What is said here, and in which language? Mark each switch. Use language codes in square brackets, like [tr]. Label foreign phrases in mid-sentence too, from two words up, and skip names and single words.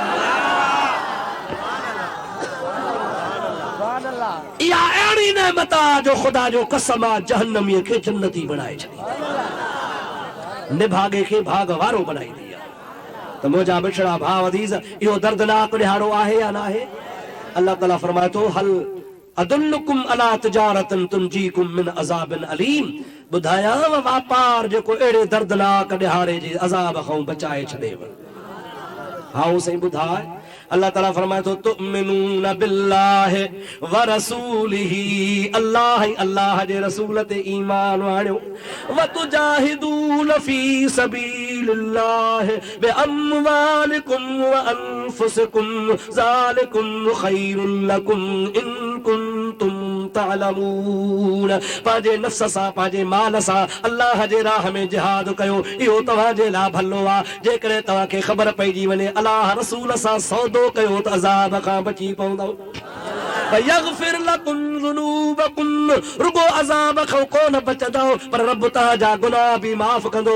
[sd] इहा अहिड़ी नेमत आहे जो ख़ुदा जो कसम आहे जहन्नमीअ खे जन्नती बणाए छॾी, निभागे खे भाग वारो बनाईंदी आहे। त मुंहिंजा बिछड़ा भाउ अज़ीज़, इहो दर्दनाक ॾिहाड़ो आहे या न आहे? अल्लाह ताला फरमाए तो [ar] هل أدلكم على تجارة تنجيكم من عذاب أليم, [sd] बुधाया वापार जेको एड़े दर्दनाक ॾिहाड़े जे अज़ाब खां बचाए छॾेव। हाँ सही बुधाए। अल्लाह ताला फरमाए तो [ar] تؤمنون بالله ورسوله, [sd] अल्लाह जे रसूल ते ईमान आणियो, [ar] وتجاهدون في سبيل الله بأموالكم وأنفسكم ذلكم خير لكم إن كنتم تعلمون. [sd] पांजे नफ्स सां पांजे माल सां अल्लाह जे राह में जिहाद कयो, इहो तव्हां जे लाइ भलो आहे। जेकॾहिं तव्हां खे ख़बर पइजी वञे अल्लाह रसूल सां सौदो कयो त अज़ाब खां बची पवंदव। [ar] يغفر لكم ذنوبكم, [sd] रुगो अज़ाब खां कोन बचंदव पर रब तव्हांजा गुनाह बि माफ़ कंदो।